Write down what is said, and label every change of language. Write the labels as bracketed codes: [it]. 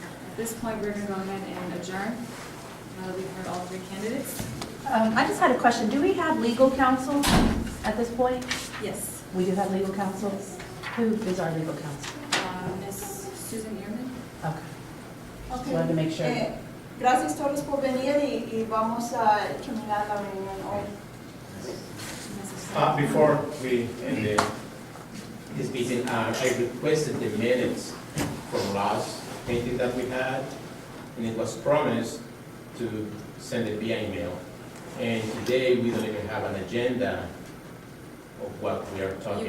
[en] At this point, we're going to go ahead and adjourn. Now that we've heard all three candidates. I just had a question. Do we have legal counsel at this point? Yes. We do have legal counsel. Who is our legal counsel? Ms. Susan Ehrman. Okay. Okay. Just wanted to make sure. [es] Gracias todos por venir y vamos a terminar la reunión hoy. [en] Before we end this meeting, I requested the minutes from last meeting that we had, and it was promised to send it via email. And today we don't even have an agenda of what we are talking.